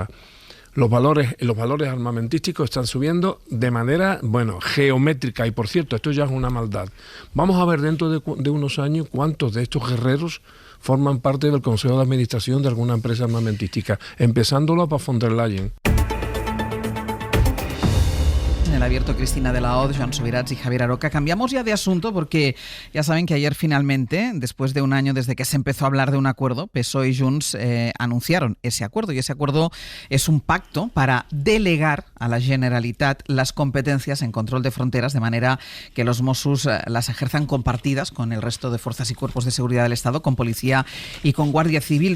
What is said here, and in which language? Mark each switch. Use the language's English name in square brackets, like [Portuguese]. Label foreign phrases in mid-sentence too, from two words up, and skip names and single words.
[Spanish] Los valores armamentísticos están subiendo de manera, geométrica. Y por cierto, esto ya es una maldad. Vamos a ver dentro de unos años cuántos de estos guerreros forman parte del Consejo de Administración de alguna empresa armamentística, empezándolo por von der Leyen. En el abierto, Cristina de la Hoz, Joan Subirats y Javier Aroca. Cambiamos ya de asunto porque ya saben que ayer finalmente, después de un año desde que se empezó a hablar de un acuerdo, PSOE y Junts anunciaron ese acuerdo, y ese acuerdo es un pacto para delegar a la Generalitat las competencias en control de fronteras, de manera que los Mossos las ejerzan compartidas con el resto de fuerzas y cuerpos de seguridad del Estado, con policía y con Guardia Civil.